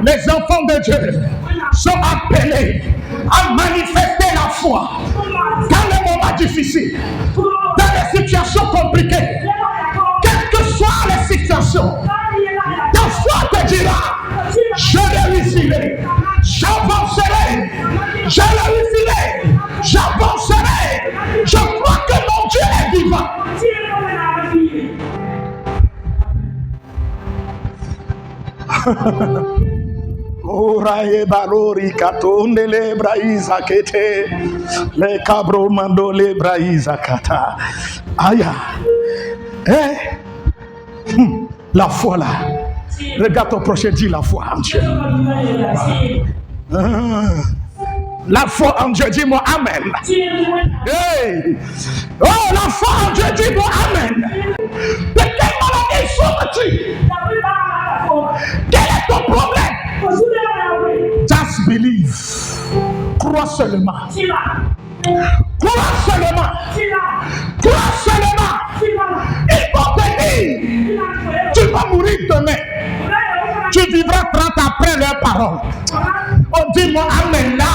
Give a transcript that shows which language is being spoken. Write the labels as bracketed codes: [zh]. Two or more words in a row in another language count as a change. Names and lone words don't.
[fr] Les enfants de Dieu sont appelés à manifester la foi dans les moments difficiles, dans les situations compliquées, quelles que soient les situations. Ta foi te dira, je réussirai, j'avancerai, je réussirai, j'avancerai. Je crois que mon Dieu est vivant. Oraye barori katonde le braiza kete le cabro mando le braiza kata. Aya. La foi là. Regarde ton prochain, dis la foi en Dieu. La foi en Dieu, dis-moi amen. Hey. Oh, la foi en Dieu, dis-moi amen. De quelle maladie souffres-tu? Quel est ton problème? [en] Just believe. [fr] Crois seulement. Crois seulement. Crois seulement. Il faut te dire, tu vas mourir demain. Tu vivras 30 après leur parole. Oh, dis-moi amen là.